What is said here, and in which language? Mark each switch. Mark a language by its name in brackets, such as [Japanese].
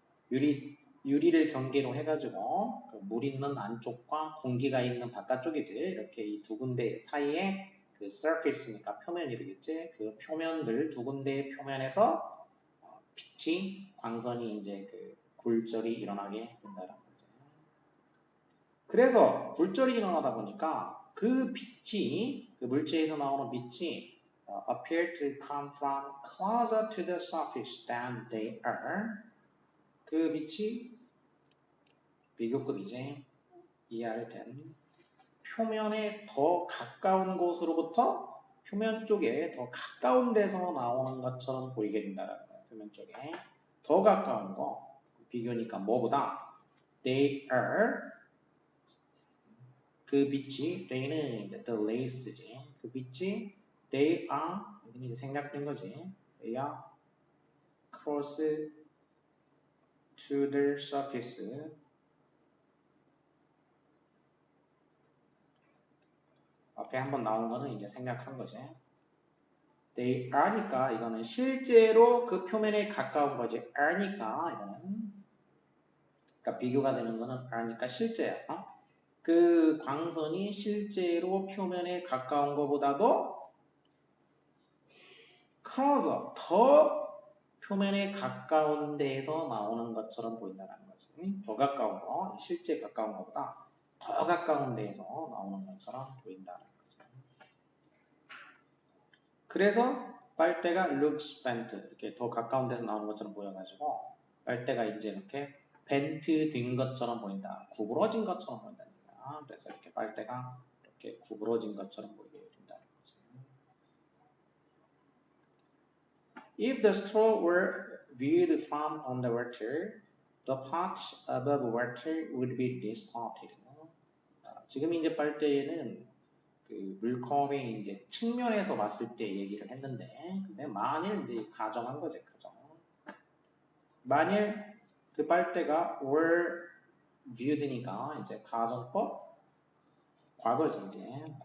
[Korean] 유리를 경계로 해가지고 그 물 있는 안쪽과 공기가 있는 바깥쪽이지. 이렇게 이 두 군데 사이에 그 surface니까 표면이 되겠지. 그 표면들 두 군데의 표면에서 빛이 광선이 이제 그 굴절이 일어나게 된다는 거죠. [English] 그래서 굴절이 일어나다 보니까 그 빛이 그 물체에서 나오는 빛이 appear to come from closer to the surface than they are. [Korean] 그 빛이 비교급이지. 이하를 된 표면에 더 가까운 곳으로부터 표면 쪽에 더 가까운 데서 나오는 것처럼 보이게 된다는 거야. 표면 쪽에 더 가까운 거. 비교니까 뭐보다 they are 그 빛이 they는 이제 the rays 지. 그 빛이 they are 여기는 이제 생략된 거지. [English] they are close to the surface. [Korean] 앞에 한번 나온 거는 이제 생략한 거지. they are 니까 이거는 실제로 그 표면에 가까운 거지. are니까 이거는 그러니까 비교가 되는 거는 are니까 실제야. 그 광선이 실제로 표면에 가까운 것보다도 closer 더 표면에 가까운 데에서 나오는 것처럼 보인다는 거지. 더 가까운 거, 실제 가까운 것보다 더 가까운 데에서 나오는 것처럼 보인다는 거죠. 그래서 빨대가 looks bent 이렇게 더 가까운 데서 나오는 것처럼 보여가지고 빨대가 이제 이렇게 벤트 된 것처럼 보인다. 구부러진 것처럼 보인다는 거야. 그래서 이렇게 빨대가 이렇게 구부러진 것처럼 보이게 된다는 거죠. [English] If the straw were viewed from underwater, the parts above water would be distorted. [Korean] 지금 이제 빨대에는 그 물컵의 이제 측면에서 봤을 때 얘기를 했는데, 근데 만일 이제 가정한 거지, 가정. 만일 그 빨대가 were viewed 니까 이제 가정법 과거지 이제.